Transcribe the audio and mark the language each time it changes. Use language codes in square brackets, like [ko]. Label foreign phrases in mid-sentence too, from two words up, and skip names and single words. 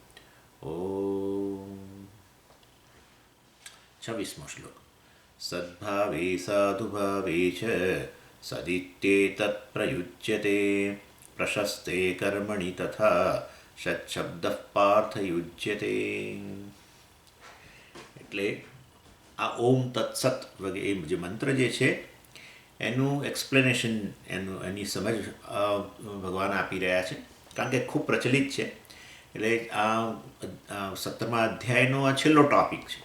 [gu] ઓમ 26મો શ્લોક। [sa] सद्भावे साधुभावे च सदित्येतत्प्रयुज्यते प्रशस्ते कर्मणि तथा षट्शब्दः पार्थयुज्यते। [gu] એટલે આ ઓમ તત્સત વગેરે જે મંત્ર જે છે એનું એક્સપ્લેનેશન એની સમજ ભગવાન આપી રહ્યા છે, કારણ કે ખૂબ પ્રચલિત છે. એટલે આ 17મા અધ્યાયનો આ છેલ્લો ટૉપિક છે.